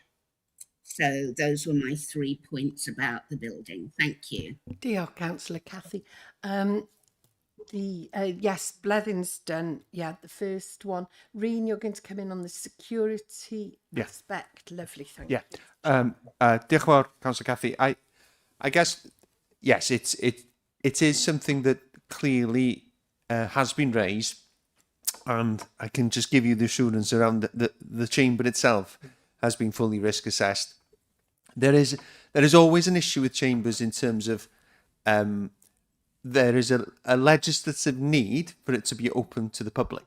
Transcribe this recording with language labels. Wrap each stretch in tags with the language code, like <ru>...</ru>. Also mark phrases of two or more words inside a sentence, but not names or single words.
<en>So those were my 3 points about the building. Thank you. Dear Councillor Cathy. Yes, Blethyn's done. Yeah, the first one. Reen, you're going to come in on the security aspect. Lovely, thank you.</en> <cy>Diolch yn fawr, Councillor Cathy.</cy> <en>I guess, yes, it is something that clearly has been raised, and I can just give you the assurance around the chamber itself has been fully risk assessed. There is always an issue with chambers in terms of there is a legislative need for it to be open to the public.</en>